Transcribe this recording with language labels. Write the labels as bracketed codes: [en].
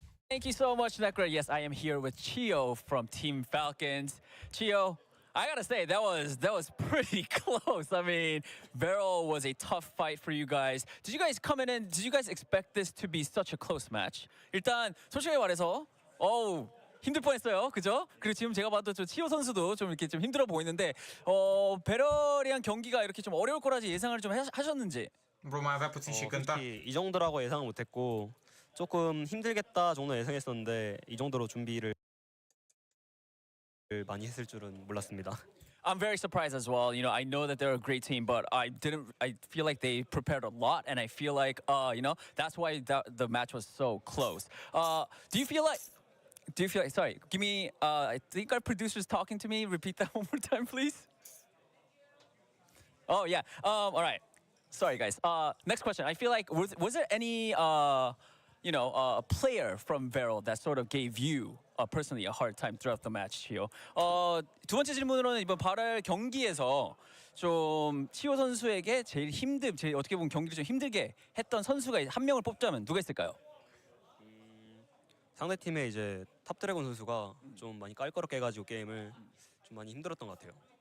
[en] Thank you so much, Nekra. Yes, I am here with Chio from Team Falcons. Chio, I gotta say, that was pretty close. I mean, Varel was a tough fight for you guys. Did you guys come in and did you guys expect this to be such a close match? [ko] 일단 솔직히 말해서 힘들 뻔했어요, 그죠? 그리고 지금 제가 봐도 치오 선수도 좀 이렇게 좀 힘들어 보이는데 베럴이랑 경기가 이렇게 좀 어려울 거라지 예상을 좀 하셨는지? Bro, mai avea puțin și cânta. 이 정도라고 예상을 못했고 조금 힘들겠다 정도 예상했었는데 이 정도로 준비를 많이 했을 줄은 몰랐습니다. [en] I'm very surprised as well. I know that they're a great team, but I feel like they prepared a lot, and I feel like, that's why the match was so close. Do you feel like, sorry, give me, I think our producer's talking to me. Repeat that one more time, please. Oh, yeah. All right. Sorry, guys. Next question. I feel like, was there any, a player from Varel that sort of gave you personally a hard time throughout the match, 치오? [ko] 두 번째 질문으로는 이번 바랄 경기에서 좀 치오 선수에게 제일 어떻게 보면 경기를 좀 힘들게 했던 선수가 한 명을 뽑자면 누가 있을까요? 상대 팀의 이제 탑드래곤 선수가 좀 많이 깔거롭게 해가지고 게임을 좀 많이 힘들었던 것 같아요.